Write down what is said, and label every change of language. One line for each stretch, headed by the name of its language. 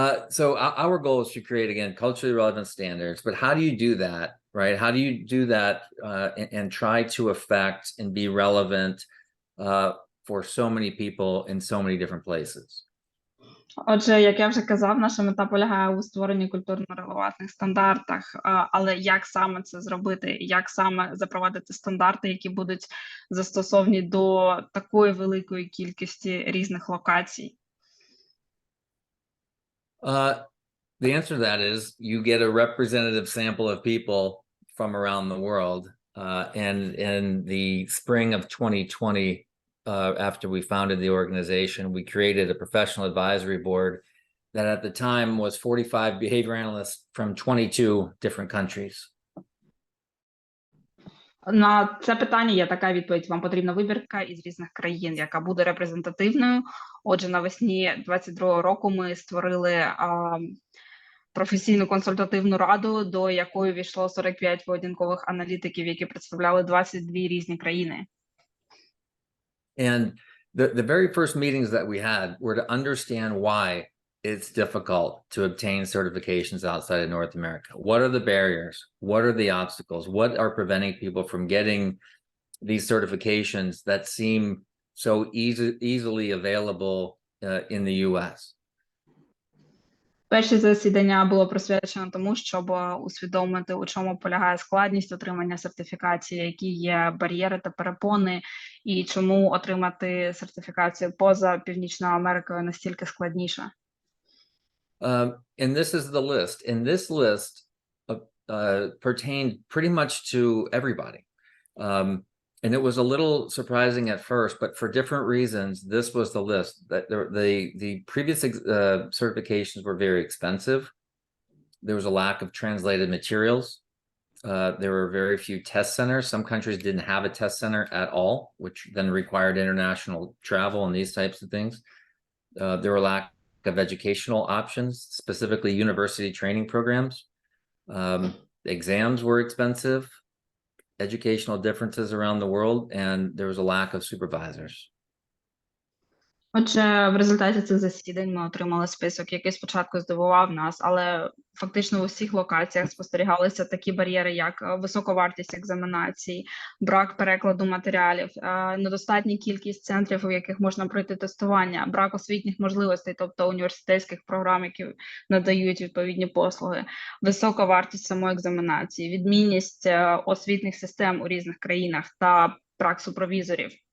English: So our goal is to create, again, culturally relevant standards, but how do you do that, right? How do you do that and try to affect and be relevant for so many people in so many different places?
Ukrainian: Отже, як я вже казав, наша мета полягає у створенні культурно-релевантних стандартах, але як саме це зробити, як саме запровадити стандарти, які будуть застосовані до такої великої кількості різних локацій?
English: The answer to that is you get a representative sample of people from around the world. And in the spring of 2020, after we founded the organization, we created a professional advisory board that at the time was 45 behavior analysts from 22 different countries.
Ukrainian: На це питання є така відповідь. Вам потрібна вибірка із різних країн, яка буде репрезентативною. Отже, навесні 22-го року ми створили професійну консультативну раду, до якої війшло 45 поведінкових аналітиків, які представляли 22 різні країни.
English: And the very first meetings that we had were to understand why it's difficult to obtain certifications outside of North America. What are the barriers? What are the obstacles? What are preventing people from getting these certifications that seem so easily available in the US?
Ukrainian: Перше засідання було присвячено тому, щоб усвідомити, у чому полягає складність отримання сертифікації, які є бар'єри та перепони, і чому отримати сертифікацію поза Північною Америкою настільки складніше.
English: And this is the list. And this list pertained pretty much to everybody. And it was a little surprising at first, but for different reasons, this was the list. That the previous certifications were very expensive. There was a lack of translated materials. There were very few test centers. Some countries didn't have a test center at all, which then required international travel and these types of things. There were lack of educational options, specifically university training programs. Exams were expensive, educational differences around the world, and there was a lack of supervisors.
Ukrainian: Отже, в результаті цих засідань ми отримали список, який спочатку здивував нас, але фактично у всіх локаціях спостерігалися такі бар'єри, як висока вартість екзаменацій, брак перекладу матеріалів, недостатня кількість центрів, у яких можна пройти тестування, брак освітніх можливостей, тобто університетських програм, які надають відповідні послуги, висока вартість самої екзаменації, відмінність освітніх систем у різних країнах та брак супервізорів.